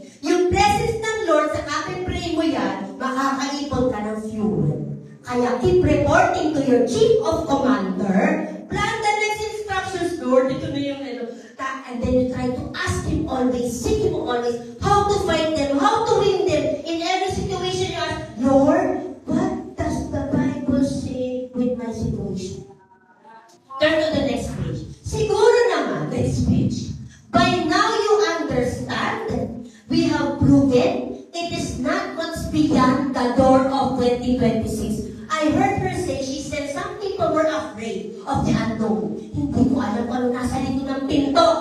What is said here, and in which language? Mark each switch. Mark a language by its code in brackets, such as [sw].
[tl] Yung presence ng Lord, sa pray mo yan, makakaipon ka ng fuel. [en] Kaya keep reporting to your chief of commander, plan the next instructions, Lord, [tl] ito na yung [en] and then you try to ask Him always, seek Him always, how to fight them, how to win them. In every situation you ask, Lord, what does the Bible say with my situation? Turn to the next page. [tl] Siguro naman, [en] next page. By now you understand, we have proven, it is not what's beyond the door of 2026. I heard her say, she said, some people were afraid of the unknown. [tl] Hindi ko alam kung ano nasa likod ng pinto.